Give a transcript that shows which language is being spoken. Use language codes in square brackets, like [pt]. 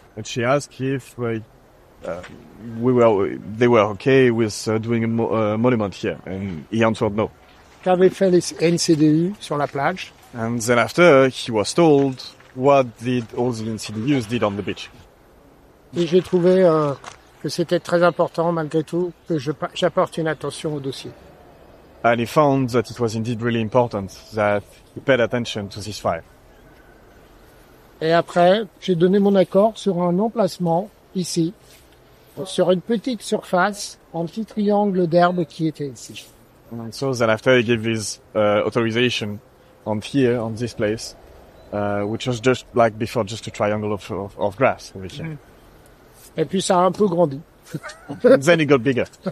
[en] And she asked if they were okay with doing a monument here. And he answered no. [fr] Qu'avait fait les NCDU sur la plage? [en] And then after, he was told what did all the NCDUs did on the beach. [fr] Et j'ai trouvé que c'était très important, malgré tout, que j'apporte une attention au dossier. [en] And he found that it was indeed really important that he paid attention to this fire. [fr] Et après, j'ai donné mon accord sur un emplacement, ici, sur une petite surface, un petit triangle d'herbe qui était ici. [en] And so then after, he gave his authorization on here, on this place, which was just like before, just a triangle of grass over here. [fr] Et puis ça a un peu grandi. [en] And then it got bigger.